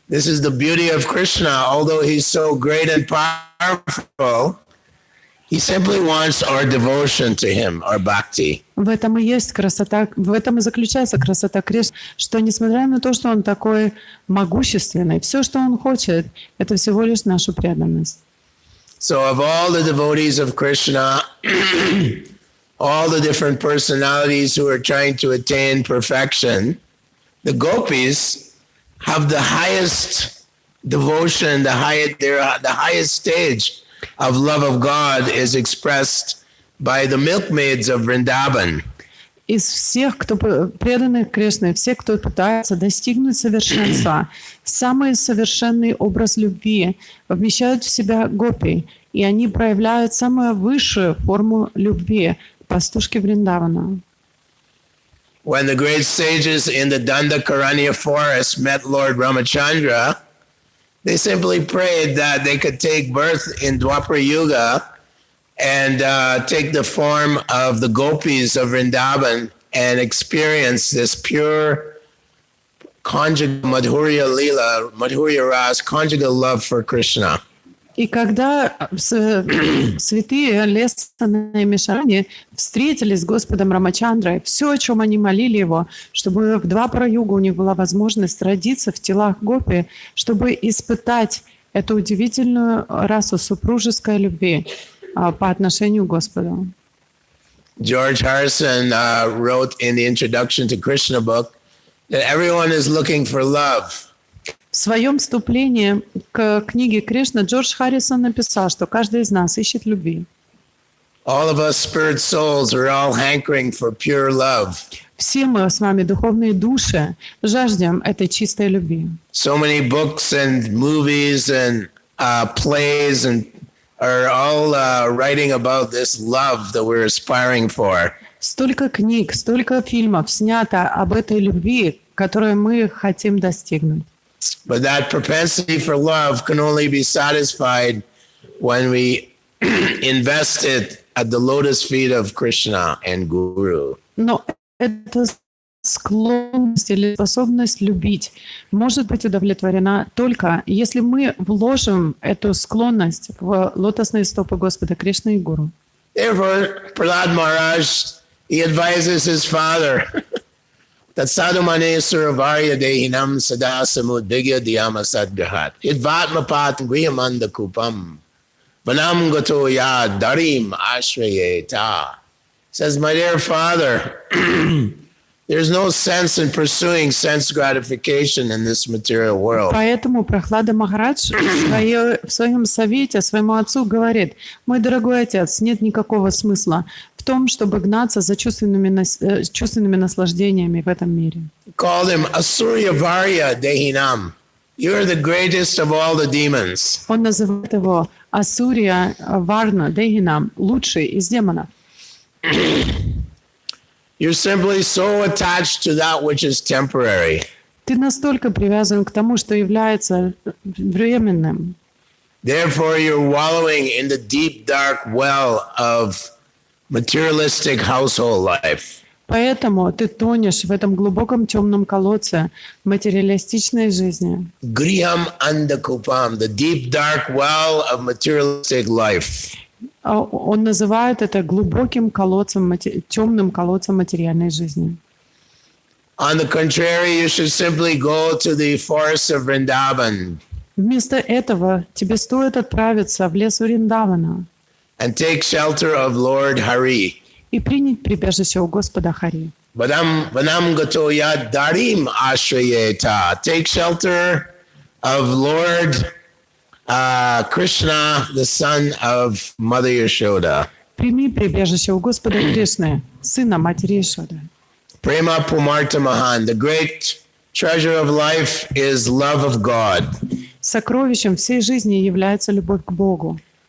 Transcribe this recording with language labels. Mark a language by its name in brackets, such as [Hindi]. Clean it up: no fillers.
[English] This is the beauty of Krishna. Although he's so great and powerful, he simply wants our devotion to him, our bhakti. [Russian] В этом и есть красота, в этом и заключается красота Кришны, что несмотря на то, что он такой могущественный, все, что он хочет, это всего лишь нашу преданность. [English] So of all the devotees of Krishna, all the different personalities who are trying to attain perfection, the gopis have the highest devotion, the highest stage of love of God is expressed by the milkmaids of Vrindavan. [Russian] Из всех, кто преданных Кришне, все, кто пытается достигнуть совершенства, самый совершенный образ любви вмещают в себя гопи, и они проявляют самую высшую форму любви, пастушки Вриндавана. [English] When the great sages in the Dandakaranya forest met Lord Ramachandra, they simply prayed that they could take birth in Dwapara Yuga and take the form of the gopis of Vrindavan and experience this pure conjugal Madhurya Leela, Madhurya Ras, conjugal love for Krishna. [Russian] И когда святые Лесана и Мишарани встретились с Господом Рамачандрой, все, о чем они молили его, чтобы в Двапара-югу у них была возможность родиться в телах гопи, чтобы испытать эту удивительную расу супружеской любви по отношению к Господу. [English] George Harrison wrote in the introduction to Krishna book that everyone is looking for love. [Russian] В своем вступлении к книге Кришна Джордж Харрисон написал, что каждый из нас ищет любви. [English] All of us spirit souls are all hankering for pure love. [Russian] Все мы с вами, духовные души, жаждем этой чистой любви. [English] So many books and movies and plays and are all writing about this love that we're aspiring for. [Russian] Столько книг, столько фильмов снято об этой любви, которую мы хотим достигнуть. [English] But that propensity for love can only be satisfied when we invest it at the lotus feet of Krishna and Guru. [Russian] Но эта склонность или способность любить может быть удовлетворена только, если мы вложим эту склонность в лотосные стопы Господа Кришны и Гуру. [English] Therefore, Prahlad Maharaj, he advises his father that [Sanskrit] sadhumane suravarya dehinam sada samudbhigya dhyama sadgahat idvatma pat griyamanda kupam vanam gato ya darim ashrayeta. [English] Says, my dear father, there's no sense in pursuing sense gratification in this material world. [Russian] Поэтому Прахлада Махарадж в своем совете своему отцу говорит: мой дорогой отец, нет никакого смысла в том, чтобы гнаться за чувственными наслаждениями в этом мире. [English] Called him [Sanskrit] Asurya Varya Dehinam. [English] You are the greatest of all the demons. [Russian] Он называет его [Sanskrit] Асурия Варна Дехинам, [Russian] лучший из демонов. [English] You're simply so attached to that which is temporary. [Russian] Ты настолько привязан к тому, что является временным. [English] Therefore, you're wallowing in the deep, dark well of materialistic household life. [Russian] Поэтому ты тонешь в этом глубоком темном колодце материалистичной жизни. [Sanskrit] Griham andakupam, [English] the deep, dark well of materialistic life. [Russian] Он называет это глубоким колодцем, темным колодцем материальной жизни. [English] On the contrary, you should simply go to the forests of Vrindavan [Russian] Вместо этого тебе стоит отправиться в лес Вриндавана [English] and take shelter of Lord Hari. [Russian] и принять прибежище у Господа Хари. [Sanskrit] Vanam gato yad darim ashrayeta. [English] Take shelter of Lord Krishna, the son of Mother Yashoda. [Russian] Прими прибежище у Господа Кришны, сына матери Ишоды. [Sanskrit] Prema Pumarta Mahan. [English] The great treasure of life is love of God. [Russian] Сокровищем всей жизни является любовь к Богу.